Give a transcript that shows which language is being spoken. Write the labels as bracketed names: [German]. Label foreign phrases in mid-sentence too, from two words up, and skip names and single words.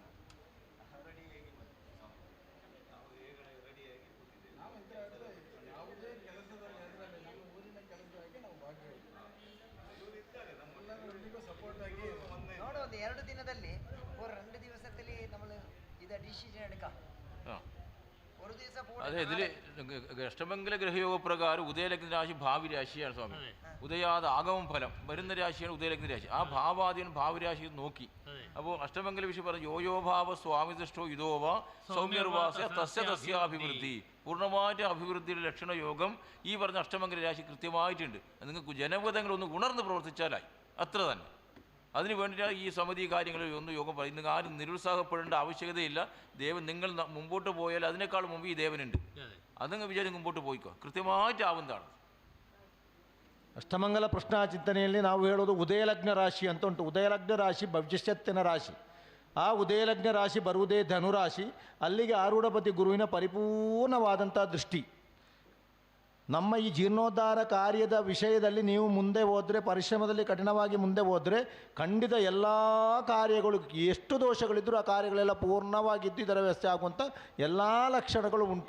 [Kannada] ಯಾವುದೇ ಕೆಲಸದಲ್ಲಿ ನಮ್ಮ ಊರಿನ ಕೆಲಸವಾಗಿ ನಾವು ಭಾಗವಹಿಸ್ತೀವಿ. ಸಪೋರ್ಟ್ ಆಗಿ ನೋಡು, ಒಂದು 2 ದಿನದಲ್ಲಿ 2 ದಿವಸದಲ್ಲಿ [Malayalam] നമ്മൾ ഇത് ഡിസിഷൻ എടുക്കാം. ഒരു ദിവസം അതെ, ഇതില് അഷ്ടമംഗല ഗ്രഹയോഗ പ്രകാരം ഉദയലഗ്ന രാശി ഭാവി രാശിയാണ് സ്വാമി. ഉദയാത് ആഗമം ഫലം വരുന്ന രാശിയാണ് ഉദയലഗ്ന രാശി. ആ ഭാവാദിയൻ ഭാവിരാശി നോക്കി. അപ്പോൾ അഷ്ടമംഗല വിഷയം പറഞ്ഞു, [Sanskrit] യോയോ ഭാവ സ്വാമി ദൃഷ്ടോ ഇതോവ സൗമ്യർവാസ തസ്യ തസ്യാഭിവൃദ്ധി. [Malayalam] പൂർണ്ണമായിട്ട് അഭിവൃദ്ധിയുടെ ലക്ഷണയോഗം ഈ പറഞ്ഞ അഷ്ടമംഗല രാശി കൃത്യമായിട്ടുണ്ട്. നിങ്ങൾക്ക് ജനപദങ്ങളൊന്ന് ഉണർന്ന് പ്രവർത്തിച്ചാലായി, അത്ര തന്നെ. അതിന് വേണ്ടിയിട്ടാണ് ഈ സമിതി കാര്യങ്ങളിൽ ഒന്നും യോഗം പറയുന്നത്. ആരും നിരുത്സാഹപ്പെടേണ്ട ആവശ്യകതയില്ല. ദേവൻ നിങ്ങൾ മുമ്പോട്ട് പോയാൽ അതിനേക്കാൾ മുമ്പ് ഈ ദേവനുണ്ട്. അതങ്ങ് വിചാരിച്ച് മുമ്പോട്ട് പോയിക്കോ, കൃത്യമായിട്ടാവുന്നതാണ്. [Kannada] ಅಷ್ಟಮಂಗಲ ಪ್ರಶ್ನಾ ಚಿಂತನೆಯಲ್ಲಿ ನಾವು ಹೇಳೋದು ಉದಯಲಗ್ನ ರಾಶಿ ಅಂತ ಉಂಟು. ಉದಯಲಗ್ನ ರಾಶಿ ಭವಿಷ್ಯತ್ತಿನ ರಾಶಿ. ಆ ಉದಯಲಗ್ನ ರಾಶಿ ಬರುವುದೇ ಧನುರಾಶಿ. ಅಲ್ಲಿಗೆ ಆರೂಢಪತಿ ಗುರುವಿನ ಪರಿಪೂರ್ಣವಾದಂಥ ದೃಷ್ಟಿ. ನಮ್ಮ ಈ ಜೀರ್ಣೋದ್ಧಾರ ಕಾರ್ಯದ ವಿಷಯದಲ್ಲಿ ನೀವು ಮುಂದೆ ಹೋದರೆ, ಪರಿಶ್ರಮದಲ್ಲಿ ಕಠಿಣವಾಗಿ ಮುಂದೆ ಹೋದರೆ, ಖಂಡಿತ ಎಲ್ಲ ಕಾರ್ಯಗಳು ಎಷ್ಟು ದೋಷಗಳಿದ್ದರೂ ಆ ಕಾರ್ಯಗಳೆಲ್ಲ ಪೂರ್ಣವಾಗಿದ್ದು ಇದರ ವ್ಯವಸ್ಥೆ ಆಗುವಂಥ ಎಲ್ಲ ಲಕ್ಷಣಗಳು ಉಂಟು.